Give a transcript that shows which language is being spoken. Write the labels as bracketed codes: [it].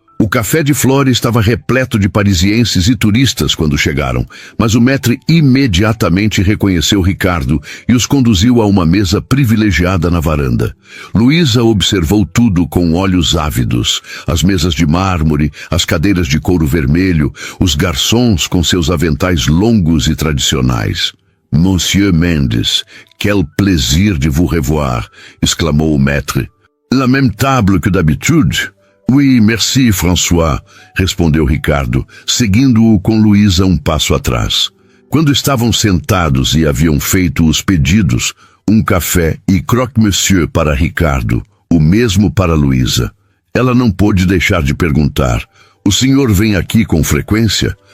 [pt] O Café de Flore estava repleto de parisienses e turistas quando chegaram, mas o maître imediatamente reconheceu Ricardo e os conduziu a uma mesa privilegiada na varanda. Luísa observou tudo com olhos ávidos, as mesas de mármore, as cadeiras de couro vermelho, os garçons com seus aventais longos e tradicionais. [fr] Monsieur Mendes, quel plaisir de vous revoir, [pt] exclamou o maître. [fr] La même table que d'habitude? Oui, merci, [pt] François, respondeu Ricardo, seguindo-o com Luísa um passo atrás. Quando estavam sentados e haviam feito os pedidos, um café e croque-monsieur para Ricardo, o mesmo para Luísa. Ela não pôde deixar de perguntar, o senhor vem aqui com frequência?